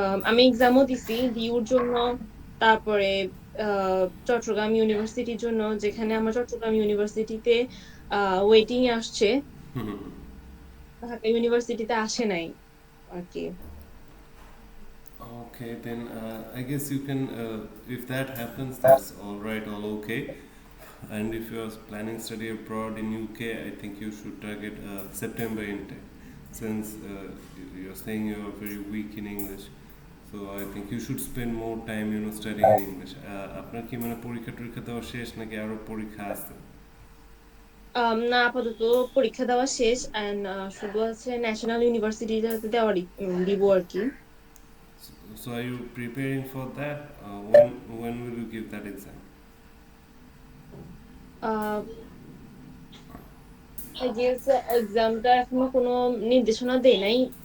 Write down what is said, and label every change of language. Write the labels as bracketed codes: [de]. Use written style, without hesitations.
[bn] আমি এক্সামও দিছি ডিউর জন্য, তারপরে চট্টগ্রাম ইউনিভার্সিটির জন্য, যেখানে আমার চট্টগ্রাম ইউনিভার্সিটিতে ওয়েটিং আসছে, ঢাকা ইউনিভার্সিটিতে আসে নাই আর কি। [en] Okay, then I guess you can, if that happens, that's all right, all okay. And if you're planning study abroad in UK, I think you should target September intake, since you're saying you're very weak in English. So I think you should spend more time, studying in English. [bn] আপনার কি মানে পরীক্ষা টরীক্ষা দেওয়া শেষ নাকি আরো পরীক্ষা আছে? না, আপাতত পরীক্ষা দেওয়া শেষ এন্ড শুধু আছে ন্যাশনাল ইউনিভার্সিটিতে দেওয়ার দিব আর কি। [en] So are you preparing for that? When will you give that exam? I guess [bn] এক্সামটা এখনো কোনো নির্দেশনা দেয় নাই।